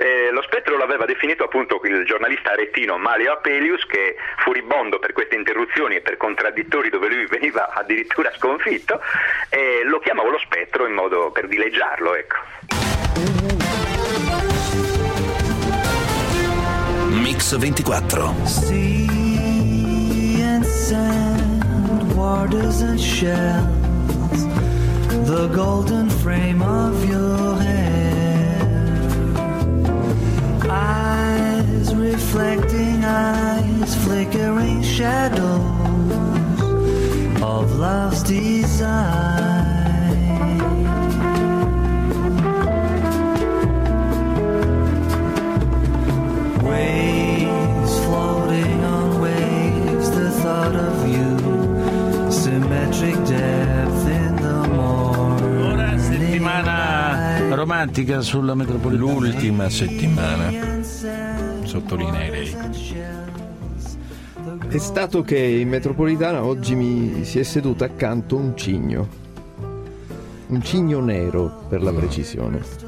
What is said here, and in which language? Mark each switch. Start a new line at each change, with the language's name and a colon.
Italian: Lo spettro l'aveva definito appunto il giornalista aretino Mario Apelius, che furibondo per queste interruzioni e per contraddittori dove lui veniva addirittura sconfitto, lo chiamava lo spettro in modo per dileggiarlo, ecco. Mix 24.
English: Sea and sand, waters and shells, the golden frame of your hair. Eyes reflecting eyes, flickering shadows of love's design. Waves floating on waves, the thought of you, symmetric depth in the morning.
Italian: Settimana romantica sulla metropolitana. L'ultima settimana, sottolineerei. È stato che in metropolitana oggi mi si è seduto accanto un cigno nero per la precisione.